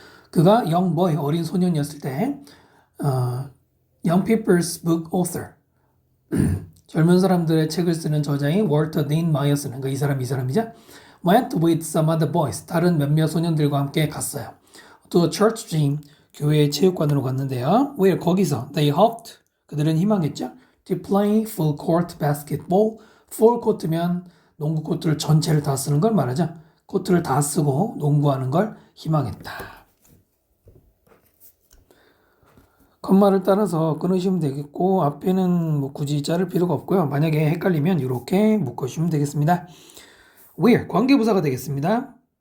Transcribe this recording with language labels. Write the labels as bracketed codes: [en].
[ko] 그가 young boy, 어린 소년이었을 때 Young People's Book Author 젊은 사람들의 책을 쓰는 저자인 월터 딘 마이어스는 이 사람이죠. [en] Went with some other boys [ko] 다른 몇몇 소년들과 함께 갔어요. [en] To a church gym [ko] 교회 체육관으로 갔는데요. Where 거기서 [en] they hoped [ko] 그들은 희망했죠. [en] To play full court basketball. [ko] full court면 농구 코트를 전체를 다 쓰는 걸 말하죠. 코트를 다 쓰고 농구하는 걸 희망했다. 컴마를 따라서 끊으시면 되겠고 앞에는 뭐 굳이 자를 필요가 없고요. 만약에 헷갈리면 이렇게 묶어주시면 되겠습니다. where 관계부사가 되겠습니다.